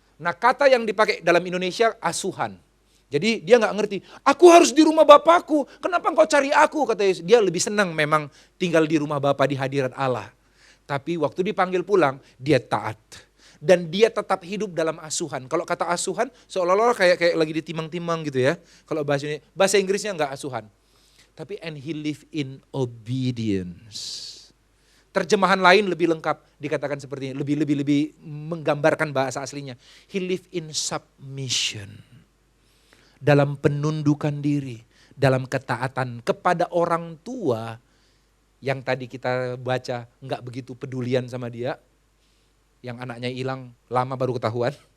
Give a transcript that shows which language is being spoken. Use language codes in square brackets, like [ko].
[id] Nah kata yang dipakai dalam Indonesia asuhan. Jadi dia nggak ngerti, aku harus di rumah Bapakku, kenapa engkau cari aku? Kata Yesus, dia lebih senang memang tinggal di rumah Bapa di hadirat Allah. Tapi waktu dipanggil pulang, dia taat. Dan dia tetap hidup dalam asuhan. Kalau kata asuhan, seolah-olah kayak lagi ditimang-timang gitu ya. Kalau bahasa Inggrisnya nggak asuhan. Tapi [en] and he live in obedience. [id] Terjemahan lain lebih lengkap dikatakan seperti ini. Lebih menggambarkan bahasa aslinya. [en] He live in submission. [id] Dalam penundukan diri. Dalam ketaatan kepada orang tua. Yang tadi kita baca nggak begitu pedulian sama dia, yang anaknya hilang lama baru ketahuan.